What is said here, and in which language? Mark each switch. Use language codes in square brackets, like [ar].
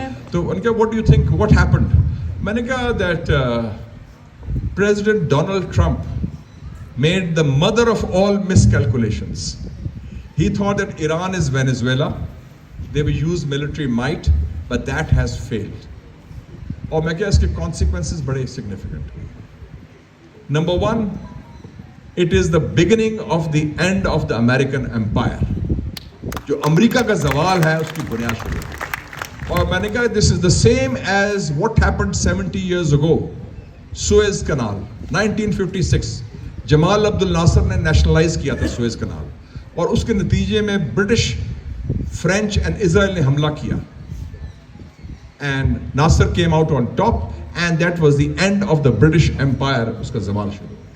[ur] تو ان کا [en] what do you think what happened؟ [ur] میں نے کہا [en] that President Donald Trump made the mother of all miscalculations. He thought that Iran is Venezuela. They will use military might, but that has failed. [ur] اور میں کہا اس کے consequences بڑے significant ہوئے. [en] Number one, it is the beginning of the end of the American empire. [ur] جو امریکہ کا زوال ہے اس کی بنیاد شروع ہے. اور میں نے کہا [en] this is the same as what happened 70 years ago. Suez Canal, 1956. [ur] جمال عبد الناصر نے نیشنلائز کیا تھا سوئز کنال، اور اس کے نتیجے میں برٹش، فرینچ اینڈ اسرائیل نے حملہ کیا، [en] And Nasser came out on top and that was the end of the British Empire. [ur] اس کا زوال شروع.